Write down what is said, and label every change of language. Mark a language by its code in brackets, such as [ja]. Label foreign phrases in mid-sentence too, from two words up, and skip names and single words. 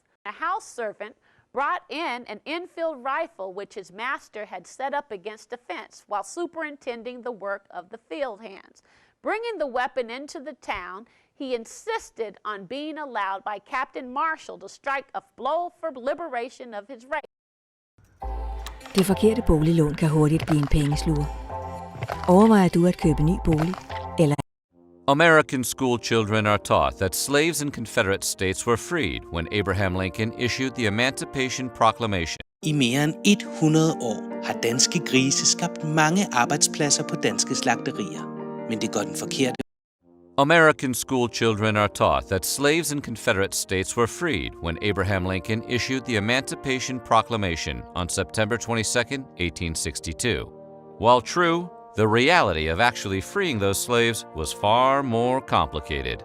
[en] A house servant brought in an Enfield rifle which his master had set up against a fence while superintending the work of the field hands. Bringing the weapon into the town, he insisted on being allowed by Captain Marshall to strike a blow for liberation of his race. [da] Det forkerte boliglån kan hurtigt blive en pengesluger. Overvejer du at købe ny bolig, eller? [en] American school children are taught that slaves in Confederate states were freed when Abraham Lincoln issued the Emancipation Proclamation. [da] I mere end 100 år har danske grise skabt mange arbejdspladser på danske slagterier, men det går den forkerte. [en] American school children are taught that slaves in Confederate states were freed when Abraham Lincoln issued the Emancipation Proclamation on September 22, 1862. While true, the reality of actually freeing those slaves was far more complicated.